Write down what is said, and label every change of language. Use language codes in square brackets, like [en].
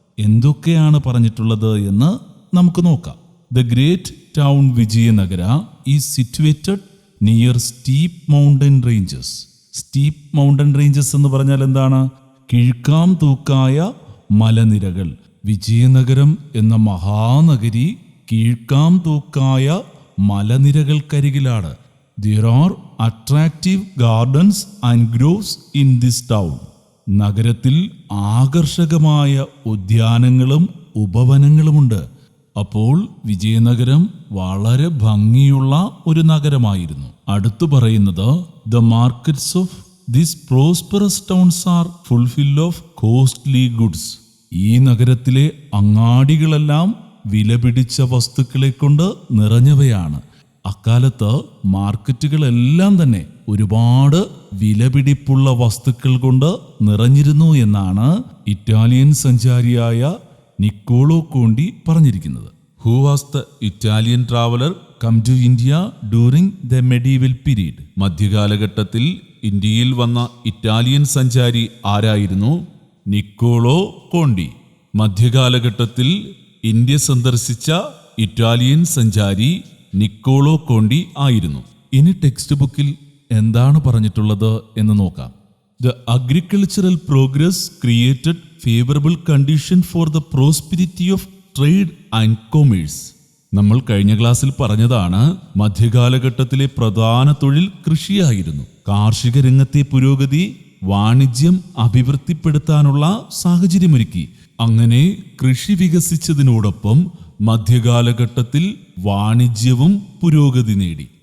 [ml] എന്തൊക്കെയാണ് പറഞ്ഞിട്ടുള്ളത് എന്ന് നമുക്ക് നോക്കാം. [en] The great town Vijayanagara is situated near steep mountain ranges. Steep mountain ranges [ml] എന്ന് പറഞ്ഞാൽ എന്താണ്? കിഴുക്കാം തൂക്കായ മലനിരകൾ. വിജയനഗരം എന്ന Mahanagari കിഴുക്കാം തൂക്കായ മലനിരകൾക്കരികിലാണ്. [en] There are attractive gardens and groves in this town. [ml] നഗരത്തിൽ ആകർഷകമായ ഉദ്യാനങ്ങളും ഉപവനങ്ങളുമുണ്ട്. അപ്പോൾ വിജയനഗരം വളരെ ഭംഗിയുള്ള ഒരു നഗരമായിരുന്നു. അടുത്തു പറയുന്നത് [en] The markets of these prosperous towns are full of costly goods. [ml] ഈ നഗരത്തിലെ അങ്ങാടികളെല്ലാം വിലപിടിച്ച വസ്തുക്കളെ കൊണ്ട് നിറഞ്ഞവയാണ്. അക്കാലത്ത് മാർക്കറ്റുകളെല്ലാം തന്നെ ഒരുപാട് വിലപിടിപ്പുള്ള വസ്തുക്കൾ കൊണ്ട് നിറഞ്ഞിരുന്നു എന്നാണ് ഇറ്റാലിയൻ സഞ്ചാരിയായ നിക്കോളോ കോണ്ടി പറഞ്ഞിരിക്കുന്നത്. [en] Who was the Italian traveller come to India during the medieval period. [ml] മധ്യകാലഘട്ടത്തിൽ ഇന്ത്യയിൽ വന്ന ഇറ്റാലിയൻ സഞ്ചാരി ആരായിരുന്നു? Niccolo Conti. മധ്യകാലഘട്ടത്തിൽ ഇന്ത്യ സന്ദർശിച്ച ഇറ്റാലിയൻ സഞ്ചാരി നിക്കോളോ കോണ്ടി ആയിരുന്നു. ഇനി ടെക്സ്റ്റ് ബുക്കിൽ എന്താണ് പറഞ്ഞിട്ടുള്ളത് എന്ന് നോക്കാം. [en] The agricultural progress created favorable condition for the prosperity of trade and commerce. [ml] നമ്മൾ കഴിഞ്ഞ ക്ലാസ്സിൽ പറഞ്ഞതാണ്, മധ്യകാലഘട്ടത്തിലെ പ്രധാന തൊഴിൽ കൃഷിയായിരുന്നു. കാർഷിക രംഗത്തെ പുരോഗതി വാണിജ്യം അഭിവൃദ്ധിപ്പെടുത്താനുള്ള സാഹചര്യമൊരുക്കി. അങ്ങനെ കൃഷി വികസിച്ചതിനോടൊപ്പം മധ്യകാലഘട്ടത്തിൽ വാണിജ്യവും പുരോഗതി നേടി.